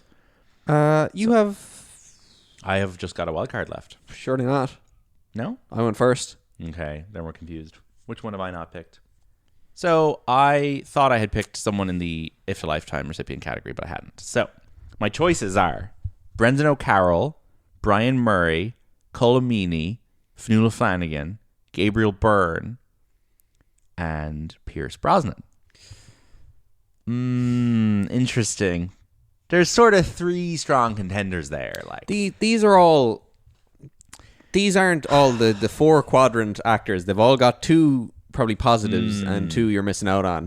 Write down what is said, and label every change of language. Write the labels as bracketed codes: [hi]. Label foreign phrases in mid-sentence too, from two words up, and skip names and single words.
[en] You have. I have just got a wild card left. Surely not. No? I went first. Okay, then we're confused. Which one have I not picked? So I thought I had picked someone in the IFTA Lifetime recipient category, but I hadn't. So my choices are Brendan O'Carroll, Brian Murray, Colomini, Fionnuala Flanagan, Gabriel Byrne, and Pierce Brosnan. Interesting. There's sort of three strong contenders there. Like these aren't all the four quadrant actors. They've all got two probably positives and two you're missing out on.